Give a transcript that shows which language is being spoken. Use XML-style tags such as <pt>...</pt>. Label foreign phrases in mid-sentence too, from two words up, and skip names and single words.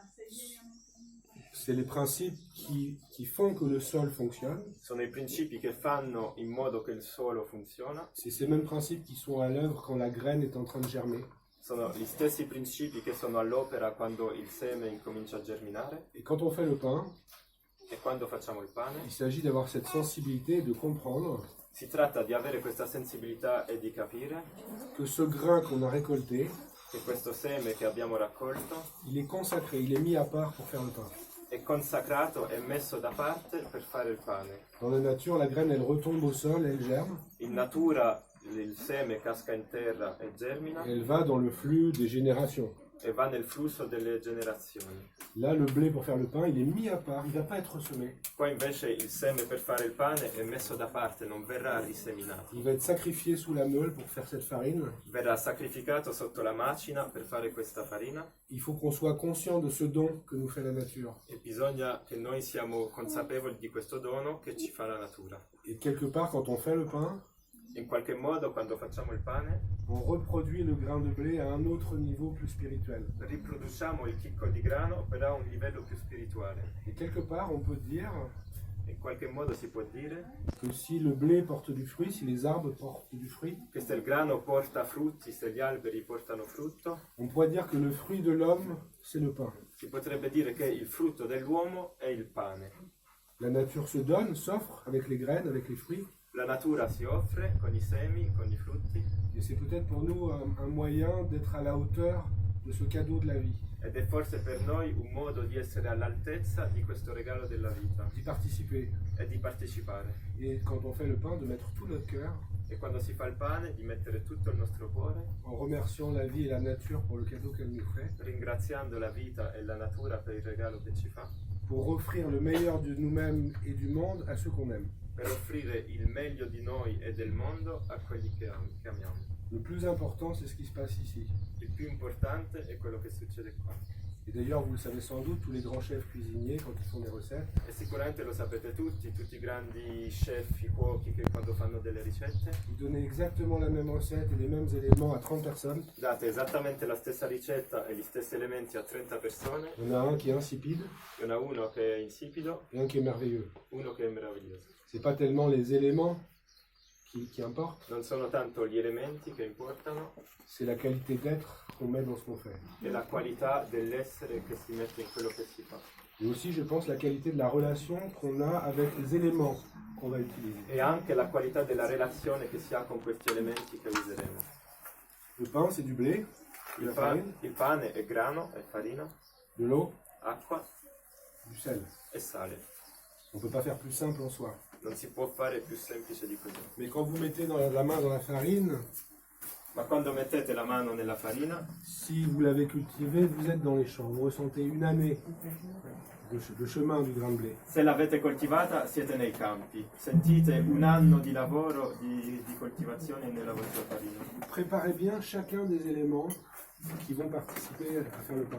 <fr>C'est les principes qui font que le sol fonctionne.</fr> <it>sono i principi che fanno in modo che il suolo funziona,</it> <fr>C'est ces mêmes principes qui sont à l'œuvre quand la graine est en train de germer.</fr> <it>sono gli stessi principi che sono all'opera quando il seme incomincia a germinare</it> <fr>Et quand on fait le pain,</fr> <it>e quando facciamo il pane.</it> <fr>il s'agit d'avoir cette sensibilité et de comprendre</fr> <it>Si tratta di avere questa sensibilità e di capire</it> <fr>que ce grain qu'on a récolté,</fr> <it>che questo seme che abbiamo raccolto</it> <fr>il est consacré, il est mis à part pour faire le pain.</fr> <it>è consacrato e messo da parte per fare il pane.</it> <fr>Dans la nature, la graine, elle retombe au sol, elle germe,</fr> <it>In natura il seme casca in terra e germina</it> <fr>et elle va dans le flux des générations.</fr> <it>e va nel flusso delle generazioni.</it> <fr>Là, le blé pour faire le pain, il est mis à part, il ne va pas être semé.</fr> <it>Poi invece il seme per fare il pane è messo da parte, non verrà riseminato.</it> <fr>Il va être sacrifié sous la meule pour faire cette farine.</fr> <it>Verrà sacrificato sotto la macina per fare questa farina</it> <fr>Il faut qu'on soit conscient de ce don que nous fait la nature.</fr> <it>e bisogna che noi siamo consapevoli di questo dono che ci fa la natura.</it> <fr>Et quelque part, quand on fait le pain,</fr> <it>In qualche modo, quando facciamo il pane,</it> <fr>on reproduit le grain de blé à un autre niveau plus spirituel.</fr> <it>riproduciamo il chicco di grano, però a un livello più spirituale.</it> <fr>Et quelque part, on peut dire</fr> <it>In qualche modo si può dire</it> <fr>que si le blé porte du fruit, si les arbres portent du fruit,</fr> <it>che se il grano porta frutti, se gli alberi portano frutto,</it> <fr>on pourrait dire que le fruit de l'homme, c'est le pain.</fr> <it>si potrebbe dire che il frutto dell'uomo è il pane.</it> <fr>La nature se donne, s'offre avec les graines, avec les fruits.</fr> <it>La natura si offre con i semi, con i frutti,</it> <fr>Et c'est peut-être pour nous un moyen d'être à la hauteur de ce cadeau de la vie,</fr> <it>ed è forse per noi un modo di essere all'altezza di questo regalo della vita</it> <fr>d'y participer.</fr> <it>e di partecipare.</it> <fr>Et quand on fait le pain, de mettre tout notre cœur</fr> <it>E quando si fa il pane, di mettere tutto il nostro cuore,</it> <fr>en remerciant la vie et la nature pour le cadeau qu'elle nous fait,</fr> <it>ringraziando la vita e la natura per il regalo che ci fa,</it> <fr>pour offrir le meilleur de nous-mêmes et du monde à ceux qu'on aime.</fr> <it>per offrire il meglio di noi e del mondo a quelli che amiamo.</it> <fr>Le plus important, c'est ce qui se passe ici.</fr> <it>Il più importante è quello che succede qua.</it> <fr>Et d'ailleurs, vous le savez sans doute, tous les grands chefs cuisiniers, quand ils font des recettes,</fr> <it>E sicuramente lo sapete tutti i grandi chef, i cuochi che quando fanno delle ricette,</it> <fr>ils donnaient exactement la même recette et les mêmes éléments à 30 personnes.</fr> <it>date esattamente la stessa ricetta e gli stessi elementi a 30 persone,</it> <fr>Il y en a un qui est insipide</fr> <it>ce n'è uno che è insipido,</it> <fr>et un qui est merveilleux.</fr> <it>uno che è meraviglioso.</it> <fr>C'est pas tellement les éléments qui importent,</fr> <it>Non sono tanto gli elementi che importano,</it> <fr>c'est la qualité d'être qu'on met dans ce qu'on fait.</fr> <it>è la qualità dell'essere che si mette in quello che si fa.</it> <fr>Et aussi, je pense, la qualité de la relation qu'on a avec les éléments qu'on va utiliser.</fr> <it>E anche la qualità della relazione che si ha con questi elementi che useremo.</it> <fr>Le pain, c'est du blé, de la farine,</fr> <it>Il pane è grano, è farina,</it> <fr>de l'eau,</fr> <it>acqua</it> <fr>du sel.</fr> <it>e sale.</it> <fr>On ne peut pas faire plus simple en soi.</fr> <it>Non si può fare più semplice di così.</it> <fr>Mais quand vous mettez la main dans la farine,</fr> <it>Ma quando mettete la mano nella farina,</it> <fr>si vous l'avez cultivée, vous êtes dans les champs. Vous ressentez une année de chemin du grain de blé.</fr> <it>se l'avete coltivata siete nei campi. Sentite un anno di lavoro, di coltivazione nella vostra farina.</it> <fr>Préparez bien chacun des éléments qui vont participer à faire le pain.</fr>